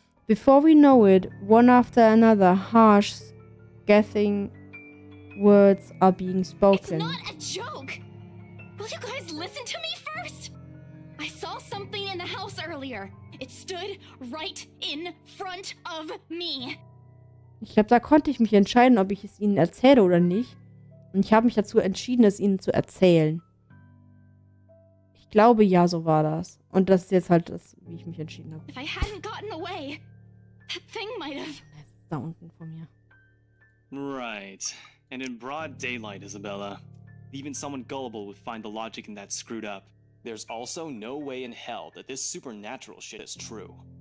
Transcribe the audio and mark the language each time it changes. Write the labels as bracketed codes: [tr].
[en] Before we know it, one after another, harsh, scathing words are being spoken. It's not a joke! Will you guys listen to me first? I saw something in the house earlier. It stood right in front of me. [de] Ich glaube, da konnte ich mich entscheiden, ob ich es ihnen erzähle oder nicht. Und ich habe mich dazu entschieden, es ihnen zu erzählen. Ich glaube, ja, so war das. Und das ist jetzt halt das, wie ich mich entschieden habe. [en] If I hadn't gotten away, that thing might have... [de] Das ist da unten von mir. [en] Right. And in broad daylight, Isabella. Even someone gullible would find the logic in that screwed up. There's also no way in hell that this supernatural shit is true.